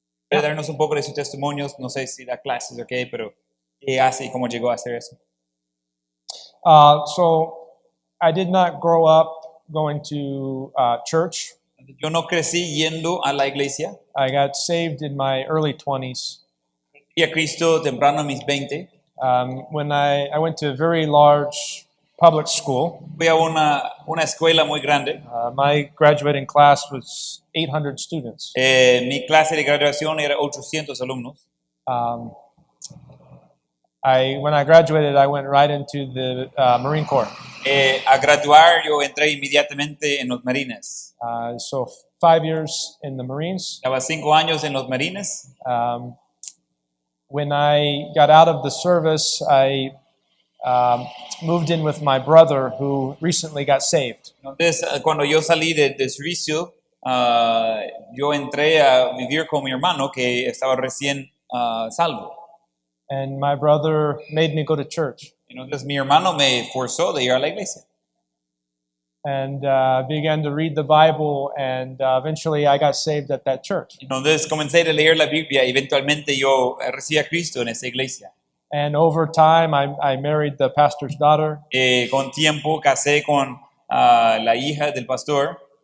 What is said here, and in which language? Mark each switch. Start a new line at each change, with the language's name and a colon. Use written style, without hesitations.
Spanish: Puede darnos un poco de sus testimonios, no sé si da clases, ok, pero ¿qué hace y cómo llegó a hacer eso?
English: So I did not grow up going to church.
Spanish: Yo no crecí yendo a la iglesia.
English: I got saved in my early 20s.
Spanish: Y a Cristo temprano a mis 20.
English: When I went to a very large public school.
Spanish: Fui a una escuela muy grande.
English: My graduating class was 800 students.
Spanish: Mi clase de graduación era 800 alumnos.
English: Um, when I graduated, I went right into the Marine Corps.
Spanish: A graduar yo entré inmediatamente en los marines.
English: So 5 years in the Marines.
Spanish: Estaba 5 años en los marines.
English: When I got out of the service, I moved in with my brother who recently got saved.
Spanish: Entonces, cuando yo salí de servicio, yo entré a vivir con mi hermano que estaba recién salvo.
English: And my brother made me go to church.
Spanish: Entonces, mi hermano me forzó de ir a la iglesia.
English: And began to read the Bible, and eventually I got saved at that church.
Spanish: Entonces, comencé a leer la Biblia y eventualmente yo recibí a Cristo en esa iglesia.
English: And over time, I married the pastor's daughter.
Spanish: Con tiempo casé con la hija del pastor.